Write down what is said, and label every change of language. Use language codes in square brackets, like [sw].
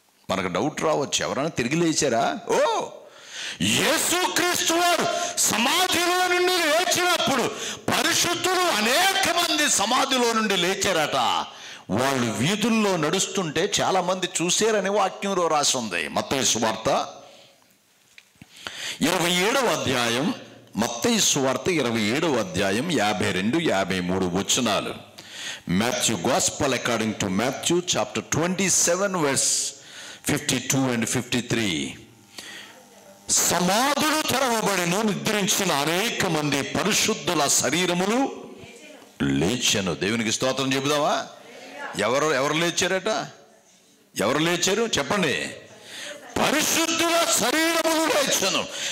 [te] మనకు డౌట్ రావచ్చు, ఎవరైనా తిరిగి లేచారా? ఓ, యేసుక్రీస్తు వారు సమాధిలో నుండి లేచినప్పుడు పరిశుద్ధులు అనేక మంది సమాధిలో నుండి లేచారట. వాళ్ళు వీధుల్లో నడుస్తుంటే చాలా మంది చూశారని వాక్యంలో రాసి ఉంది. మత్తయి సువార్త 27వ అధ్యాయం, మత్తయి సువార్త 27వ అధ్యాయం 52, 53 వచనాలు. [en] Matthew Gospel according to Matthew chapter 27 verse 52 and 53. [te] సమాధులు తెరవబడిన నిద్రించిన అనేక మంది పరిశుద్ధుల శరీరములు లేచెను. దేవునికి స్తోత్రం చెబుదామా? ఎవరు లేచారట? ఎవరు లేచారు చెప్పండి? పరిశుద్ధుల శరీరములు లేచెను.